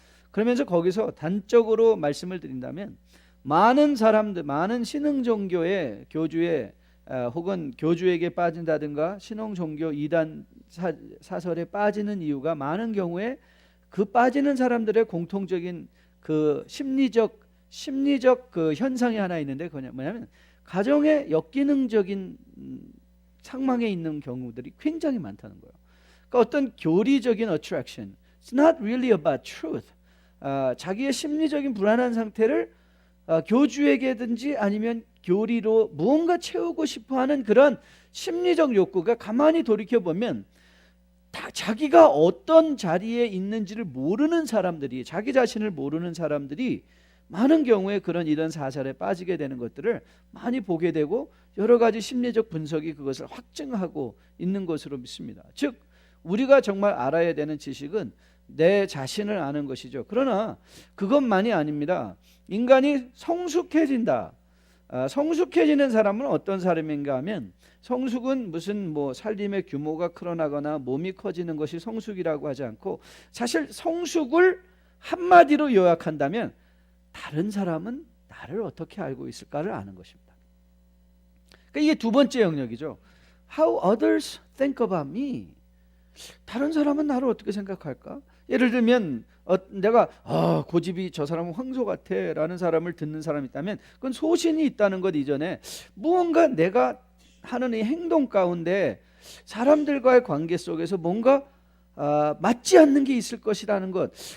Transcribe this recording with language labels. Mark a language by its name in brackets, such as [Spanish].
[Korean] 그러면서 거기서 단적으로 말씀을 드린다면 많은 사람들, 많은 신흥 종교의 교주의 혹은 교주에게 빠진다든가 신흥 종교 이단 사설에 빠지는 이유가 많은 경우에 그 빠지는 사람들의 공통적인 그 심리적 그 현상이 하나 있는데 그건 뭐냐면 가정의 역기능적인 상황에 있는 경우들이 굉장히 많다는 거예요. 그러니까 어떤 교리적인 [English] attraction, it's not really about truth. [Korean] 자기의 심리적인 불안한 상태를 교주에게든지 아니면 교리로 무언가 채우고 싶어하는 그런 심리적 욕구가 가만히 돌이켜보면 다 자기가 어떤 자리에 있는지를 모르는 사람들이 자기 자신을 모르는 사람들이 많은 경우에 이런 사설에 빠지게 되는 것들을 많이 보게 되고 여러 가지 심리적 분석이 그것을 확증하고 있는 것으로 믿습니다. 즉 우리가 정말 알아야 되는 지식은 내 자신을 아는 것이죠. 그러나 그것만이 아닙니다. 인간이 성숙해진다. 성숙해지는 사람은 어떤 사람인가 하면 성숙은 무슨 살림의 규모가 늘어나거나 몸이 커지는 것이 성숙이라고 하지 않고 사실 성숙을 한마디로 요약한다면 다른 사람은 나를 어떻게 알고 있을까를 아는 것입니다. 그러니까 이게 두 번째 영역이죠. [English] How others think about me. [Korean] 다른 사람은 나를 어떻게 생각할까? 예를 들면 내가 고집이 저 사람은 황소 같아 라는 사람을 듣는 사람이 있다면 그건 소신이 있다는 것 이전에 무언가 내가 하는 이 행동 가운데 사람들과의 관계 속에서 뭔가 맞지 않는 게 있을 것이라는 것.